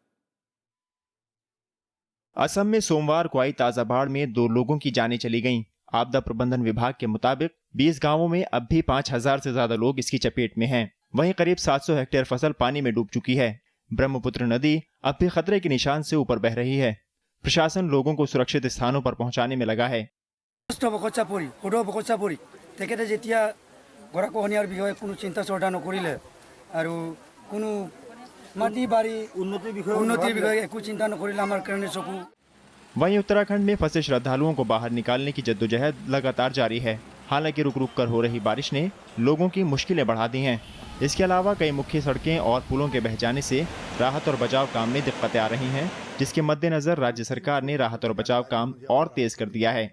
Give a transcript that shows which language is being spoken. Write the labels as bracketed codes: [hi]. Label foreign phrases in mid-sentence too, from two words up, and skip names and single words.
[hi] असम में सोमवार को आई ताजा बाढ़ में 2 लोगों की जानें चली गईं। आपदा प्रबंधन विभाग के मुताबिक 20 गांवों में अब भी 5000 से ज्यादा लोग इसकी चपेट में हैं। वहीं करीब 700 हेक्टेयर फसल पानी में डूब चुकी है। ब्रह्मपुत्र नदी अब भी खतरे के निशान से ऊपर बह रही है। प्रशासन लोगों को सुरक्षित स्थानों पर पहुंचाने में लगा है। [as] গৰাখহনীয়াৰ বিষয়ে কোনো চিন্তা চৰ্চা নকৰিলে আৰু কোনো মাটি বাৰী উন্নতিৰ বিষয়ে একো চিন্তা নকৰিলে আমাৰ কাৰণে চকু। [hi] वहीं उत्तराखंड में फंसे श्रद्धालुओं को बाहर निकालने की जद्दोजहद लगातार जारी है। हालांकि रुक रुक कर हो रही बारिश ने लोगों की मुश्किलें बढ़ा दी हैं। इसके अलावा कई मुख्य सड़कें और पुलों के बह जाने से राहत और बचाव काम में दिक्कतें आ रही हैं, जिसके मद्देनजर राज्य सरकार ने राहत और बचाव काम और तेज कर दिया है।